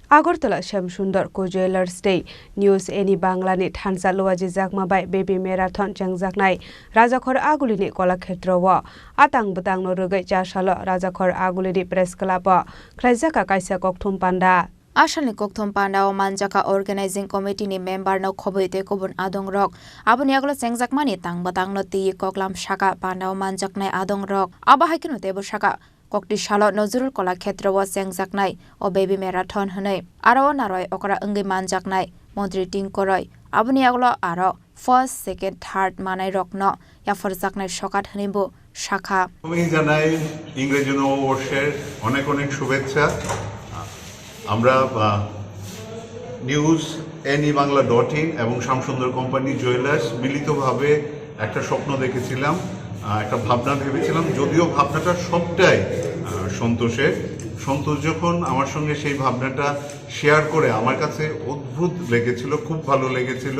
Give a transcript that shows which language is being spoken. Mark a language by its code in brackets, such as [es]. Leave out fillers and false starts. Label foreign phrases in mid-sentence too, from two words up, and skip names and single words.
[trp] আগরতলা শ্যামসুন্দর জুয়েলার্स डे নিউজ এনি বাংলানি থানসা লওয়াজি জাকমাবাই বেবি ম্যারাথন চেংজাকনাই রাজাখর আগুলিনি কলাক্ষেত্রও আতাং বতাং রগৈ চাসাল রাজাখর আগুলিনি প্রেস ক্লাব খ্লাইজাকা কাইসা ককথুম পান্ডা Asalni kokthom pandao manjaka [en] organizing committee [trp] ni member no khoboite kobun adong rok aboni aglo chengjakmani tangbatang no ti koklam shaka pandao manjaknai adong rok aba haikino tebo shaka kokti shalo nozurul kola khetra wa chengjaknai o baby marathon hanai aro naroi okra angi manjaknai মন্ত্রী টিংকরই aboni aglo aro [en] first second third [trp] manai rokno yaforjaknai সকাট হনিবো শাখা [bn] আমি জানাই ইংরেজি নববর্ষের অনেক অনেক শুভেচ্ছা। আমরা নিউজ এনি বাংলা .in এবং শ্যামসুন্দর কোম্পানি জুয়েলার্স মিলিতভাবে একটা স্বপ্ন দেখেছিলাম, একটা ভাবনা ভেবেছিলাম, যদিও ভাবনাটা সবটাই সন্তোষ যখন আমার সঙ্গে সেই ভাবনাটা শেয়ার করে আমার কাছে অদ্ভুত লেগেছিল, খুব ভালো লেগেছিল।